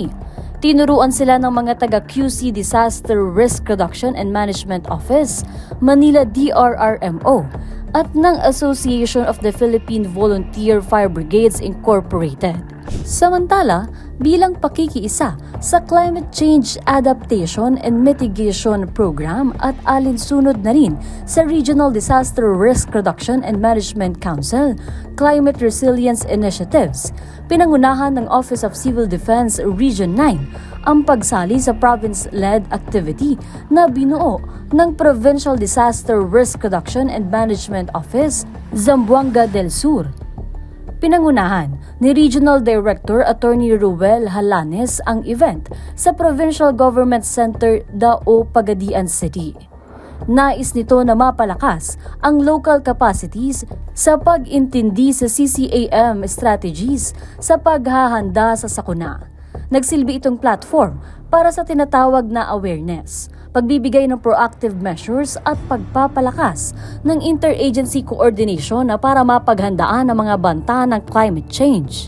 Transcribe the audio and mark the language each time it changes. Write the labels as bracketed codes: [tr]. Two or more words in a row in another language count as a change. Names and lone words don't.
[tl] Tinuruan sila ng mga taga-QC Disaster Risk Reduction and Management Office, Manila DRRMO, at ng Association of the Philippine Volunteer Fire Brigades Incorporated. Samantala, bilang pakikiisa sa Climate Change Adaptation and Mitigation Program at alinsunod na rin sa Regional Disaster Risk Reduction and Management Council, Climate Resilience Initiatives, pinangunahan ng Office of Civil Defense Region 9 ang pagsali sa [en] province-led activity [tl] na binuo ng Provincial Disaster Risk Reduction and Management Office, Zamboanga del Sur. Pinangunahan ni Regional Director Attorney Ruel Halanes ang event sa Provincial Government Center, Dao, Pagadian City. Nais nito na mapalakas ang [en] local capacities [tl] sa pag-intindi sa CCAM strategies sa paghahanda sa sakuna. Nagsilbi itong platform para sa tinatawag na awareness, pagbibigay ng [en] proactive measures [tl] at pagpapalakas ng [en] interagency coordination [tl] na para mapaghandaan ang mga banta ng [en] climate change.